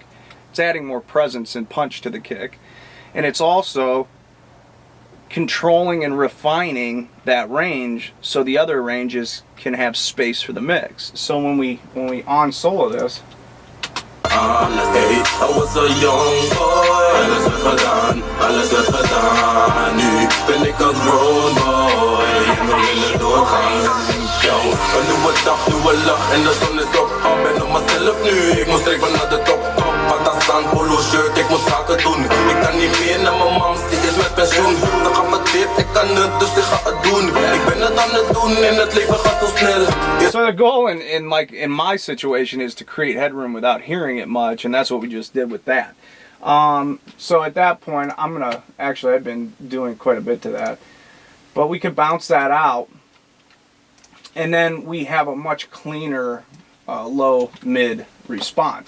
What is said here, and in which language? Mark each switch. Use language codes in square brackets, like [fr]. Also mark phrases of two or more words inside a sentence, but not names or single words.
[en] It's adding more presence and punch to the kick. And it's also controlling and refining that range so the other ranges can have space for the mix. So when we on solo this, I was a young boy, [de] alles wird verloren, alles wird verloren. [nl] Nu ben ik een [en] grown boy, [nl] en we willen doorgaan. Yo, een nieuwe dag, nieuwe lach en de zon is op. Ik ben op mezelf nu, ik moet streven naar de top. Pakistan polo shirt, ik moet zaken doen. Ik kan niet meer naar mijn mams, die is met pensioen. Dan gaat het dit, ik kan het, dus ik ga het doen. Ik ben het aan het doen en het leven gaat zo snel. [en] So the goal in my situation is to create headroom without hearing it much, and that's what we just did with that. So at that point, I've been doing quite a bit to that. But we could bounce that out, and then we have a much cleaner low-mid response.